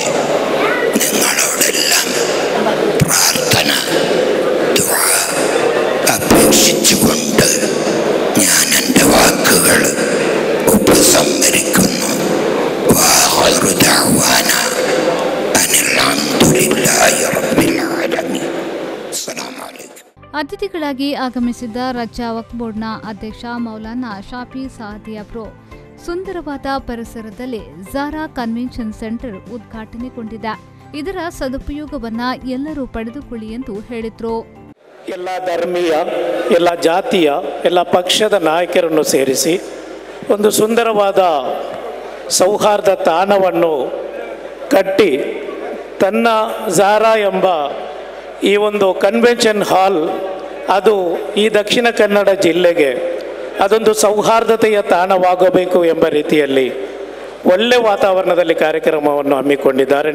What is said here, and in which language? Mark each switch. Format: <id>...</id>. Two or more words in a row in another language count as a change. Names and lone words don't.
<ml>നിങ്ങളോടെല്ലാം പ്രാർത്ഥന ദുആ അപേക്ഷിച്ചുകൊണ്ട് ഞാൻ എൻ്റെ വാക്കുകൾ ഉപസംഹരിക്കുന്നു.</ml> <ar>وآخر دعوانا أن الحمد لله رب العالمين. السلام عليكم.</ar> <kn>ಅತಿಥಿಗಳಾಗಿ ಆಗಮಿಸಿದ್ದ ರಾಜ್ಯ ವಕ್ಫ್ ಬೋರ್ಡ್ನ ಅಧ್ಯಕ್ಷ ಮೌಲಾನಾ ಶಾಫಿ ಸಾದಿ ಅವರು ಸುಂದರವಾದ ಪರಿಸರದಲ್ಲಿ ಝಾರಾ ಕನ್ವೆನ್ಷನ್ ಸೆಂಟರ್ ಉದ್ಘಾಟನೆಗೊಂಡಿದೆ. ಇದರ ಸದುಪಯೋಗವನ್ನ ಎಲ್ಲರೂ ಪಡೆದುಕೊಳ್ಳಿ ಎಂದು ಹೇಳಿದರು. ಎಲ್ಲ ಧರ್ಮೀಯ, ಎಲ್ಲ ಜಾತಿಯ, ಎಲ್ಲ ಪಕ್ಷದ ನಾಯಕರನ್ನು ಸೇರಿಸಿ ಒಂದು ಸುಂದರವಾದ ಸೌಹಾರ್ದ ತಾಣವನ್ನು ಕಟ್ಟಿ ತನ್ನ ಝಾರಾ ಎಂಬ ಈ ಒಂದು</kn> <en>convention hall</en> <kn>ಅದು ಈ ದಕ್ಷಿಣ ಕನ್ನಡ ಜಿಲ್ಲೆಗೆ ಅದೊಂದು ಸೌಹಾರ್ದತೆಯ ತಾಣವಾಗಬೇಕು ಎಂಬ ರೀತಿಯಲ್ಲಿ ಒಳ್ಳೆ ವಾತಾವರಣದಲ್ಲಿ ಕಾರ್ಯಕ್ರಮವನ್ನು ಹಮ್ಮಿಕೊಂಡಿದ್ದಾರೆ.</kn>